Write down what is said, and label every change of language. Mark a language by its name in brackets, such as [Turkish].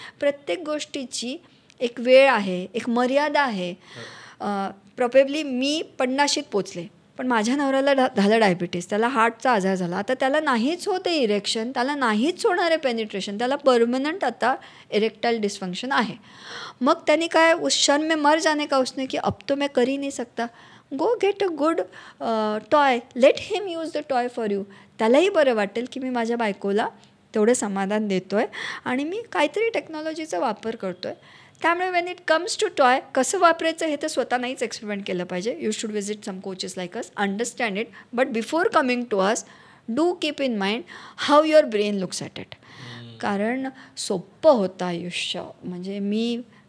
[Marathi] प्रत्येक गोष्टीची एक वेळ आहे, एक मर्यादा आहे. प्रॉबेबली मी 50शीत पोचले, पण माझ्या नवऱ्याला झालं डायबिटीस, त्याला हार्टचा आजार झाला. आता त्याला नाहीच होते इरेक्शन, त्याला नाहीच होणार आहे पेनिट्रेशन, त्याला परमनंट आता इरेक्टाईल डिस्फंक्शन आहे. मग त्यांनी काय, [Hindi] उस क्षण में मर जाने का उसने, की अब तो मैं कर ही नहीं सकता. [English] Go get a good toy, let him use the toy for you. [Marathi] त्यालाही बरं वाटेल की मी माझ्या बायकोला तेवढं समाधान देतो आहे आणि मी काहीतरी टेक्नॉलॉजीचा वापर करतो आहे. त्यामुळे [English] when it comes to toy, [Marathi] कसं वापरायचं हे तर स्वतः नाहीच एक्सपेरिमेंट केलं पाहिजे. [English] You should visit some coaches like us, understand it. But before coming to us, do keep in mind how your brain looks at it. [Marathi] कारण सोपं होतं आयुष्य. म्हणजे मी